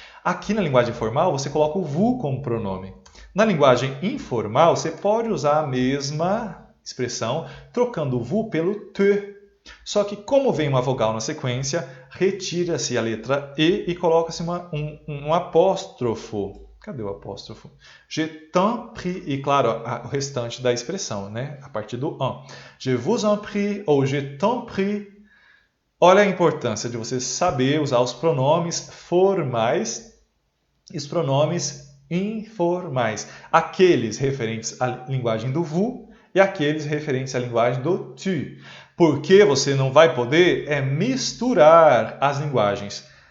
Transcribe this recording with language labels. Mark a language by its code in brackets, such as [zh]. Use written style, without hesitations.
[pt] Aqui na linguagem formal, você coloca o vous como pronome. Na linguagem informal, você pode usar a mesma expressão, trocando o vous pelo te. Só que, como vem uma vogal na sequência, retira-se a letra E coloca-se um apóstrofo. Cadê o apóstrofo? [fr] Je t'en prie. [pt] E claro, o restante da expressão, né? A partir do en. [fr] Je vous en prie ou je t'en prie. [pt] Olha a importância de você saber usar os pronomes formais e os pronomes informais. Aqueles referentes à linguagem do vous e aqueles referentes à linguagem do tu. Porque você não vai poder misturar as linguagens.